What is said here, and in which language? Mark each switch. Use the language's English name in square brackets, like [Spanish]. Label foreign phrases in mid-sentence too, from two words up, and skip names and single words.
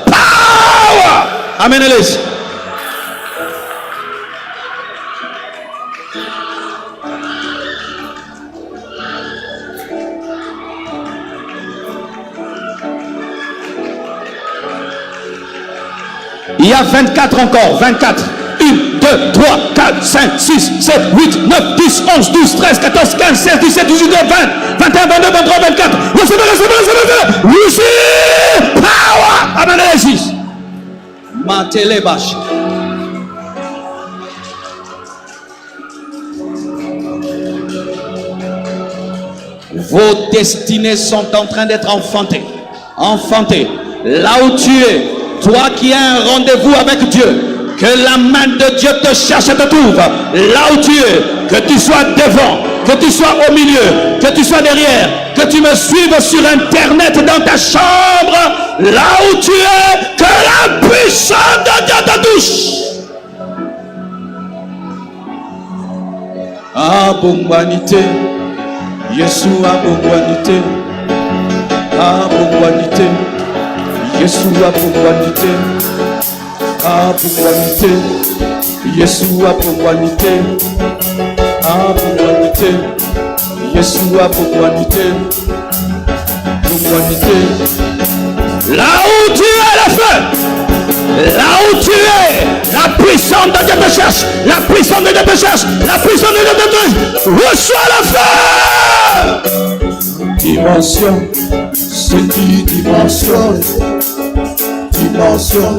[French] Power! Amen, allez. Il y a 24 encore, 24. 1, 2, 3, 4, 5, 6, 7, 8, 9, 10, 11, 12, 13, 14, 15, 16, 17, 18, 20, 21, 22, 23, 24. Recevez. [English] Receive power. [French] Amen. Alexis. Matelebash. Vos destinées sont en train d'être enfantées. Enfantées. Là où tu es, toi qui as un rendez-vous avec Dieu. Que la main de Dieu te cherche et te trouve là où tu es, que tu sois devant, que tu sois au milieu, que tu sois derrière, que tu me suives sur internet dans ta chambre, là où tu es, que la puissance de Dieu te touche. Abongwanité, Yeshua abongwanité, abongwanité, Yeshua abongwanité. Abongwanité, Yeshua abongwanité, abongwanité, Yeshua abongwanité, abongwanité. Là où tu es, le feu, là où tu es, la puissance de Dieu te cherche, la puissance de Dieu te cherche, la puissance de Dieu te cherche. Reçois le feu. Dimension, c'est qui dimension, dimension.